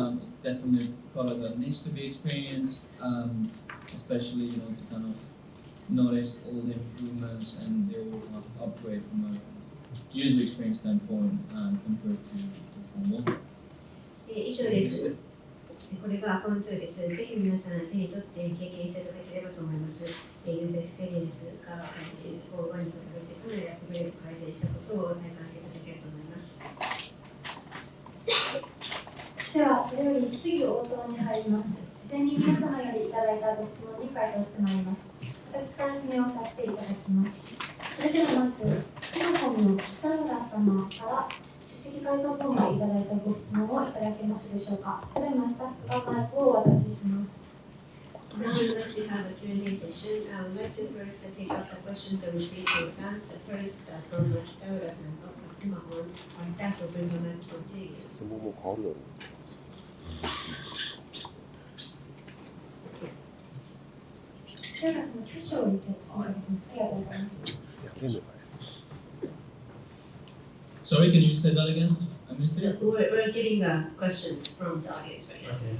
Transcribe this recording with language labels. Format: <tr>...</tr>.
<en>It's definitely a product that needs to be experienced, especially to kind of notice all the improvements and they will upgrade from a user experience standpoint compared to Form 1.</en> <ja>以上です。これがForm 2です。ぜひ皆さん手に取って経験していただければと思います。ユーザーエクスペリエンスがForm 1に比べてかなりアップグレード改善したことを体感していただけると思います。では、これより質疑応答に入ります。事前に皆様よりいただいたご質問に回答してまいります。私から指名をさせていただきます。それではまず、シノコンの北浦様から出席回答フォームでいただいたご質問をいただけますでしょうか。ただいまスタッフがマイクをお渡しします。</ja> <en>Now we'd like to have a Q&A session. I would like to first take up the questions that we received in advance. First, from Kitaura-san of Simahon, our staff will bring the microphone to you.</en> <ja>質問も変わるのよ。ではその挙手をリセットしていただきます。ありがとうございます。</ja> <en>Sorry, can you say that again? I missed it. We're getting questions from the audience right now.</en>